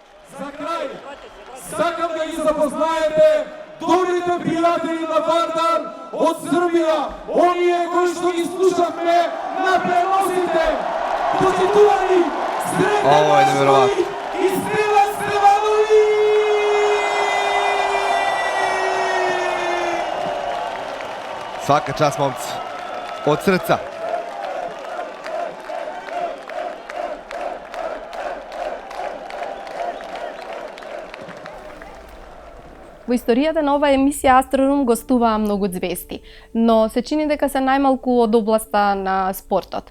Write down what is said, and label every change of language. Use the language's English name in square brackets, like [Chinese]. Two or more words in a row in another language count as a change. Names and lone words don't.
[Macedonian] За край, сакам да ги запознаете добрите пријатели на Вардар од Србија, оние кои што ги слушавме на преносите. Почитувани, Сретен Настрој и Стеван Стеванови! [Serbian] Svaka čast, momci. Od srca. [Macedonian] Во историјата на оваа емисија Астрорум гостуваа многу звезди, но се чини дека се најмалку од областа на спортот.